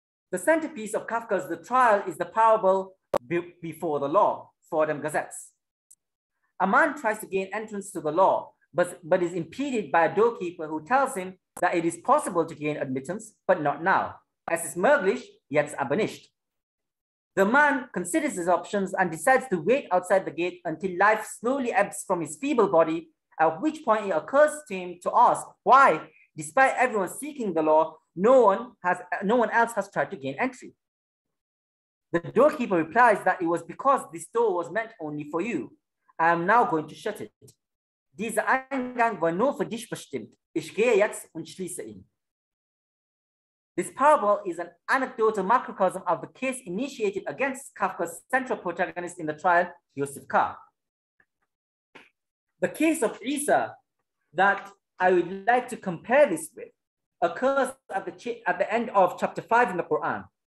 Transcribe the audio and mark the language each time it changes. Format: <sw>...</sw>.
<en>The centerpiece of Kafka's The Trial is the parable before the law, for them Gazettes. A man tries to gain entrance to the law, but is impeded by a doorkeeper who tells him that it is possible to gain admittance, but not now.</en> <de>Es ist möglich, jetzt aber nicht.</de> <en>The man considers his options and decides to wait outside the gate until life slowly ebbs from his feeble body, at which point it occurs to him to ask why, despite everyone seeking the law, no one else has tried to gain entry. The doorkeeper replies that it was because this door was meant only for you. I am now going to shut it.</en> <de>Dieser Eingang war nur für dich bestimmt. Ich gehe jetzt und schließe ihn.</de> <en>This parable is an anecdotal macrocosm of the case initiated against Kafka's central protagonist in the trial, Josef. The case of Isa that I would like to compare this with occurs at the end of chapter 5 in the Quran.</en>